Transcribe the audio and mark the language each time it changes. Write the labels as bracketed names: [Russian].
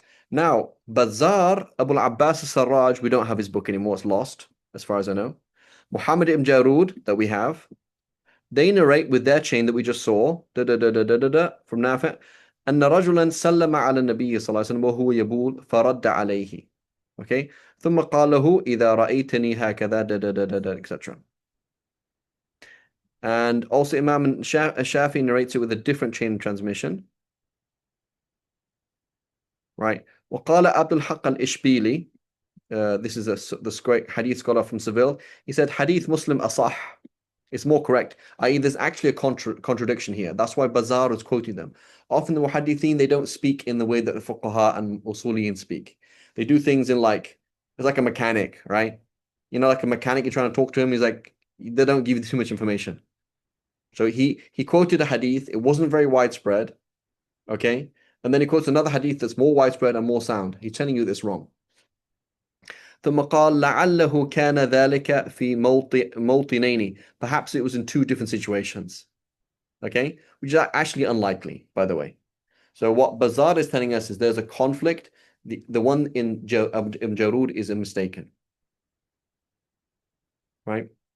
[English] Now, Bazar, Abu al-Abbas al-Sarraj, we don't have his book anymore, it's lost, as far as I know. Muhammad ibn Jarud, that we have, they narrate with their chain that we just saw, from Nafi', [Arabic] أن رجلا سلم على النبي صلى الله عليه وسلم وهو يبول فرد عليه. [English] Okay? [Arabic] ثم قال له إذا رأيتني هكذا etc. [English] And also Imam Shafi narrates it with a different chain of transmission. Right? [Arabic] وقال عبد الحق الإشبيلي, [English] this is this great hadith scholar from Seville, he said hadith Muslim asah, it's more correct, i.e. there's actually a contradiction here. That's why Bazar is quoting them. Often the muhaddithin, they don't speak in the way that the fuqaha and usuliyin speak. They do things in like, it's like a mechanic, right? You know, like a mechanic, you're trying to talk to him, he's like, they don't give you too much information. So he quoted a hadith, it wasn't very widespread, okay? And then he quotes another hadith that's more widespread and more sound. He's telling you this wrong. [Arabic] ثم قال لعله كان ذلك في موطنين. [English] Perhaps it was in two different situations. Okay? Which is actually unlikely, by the way. So what Bazar is telling us is there's a conflict. The one in Jarud is mistaken. Right?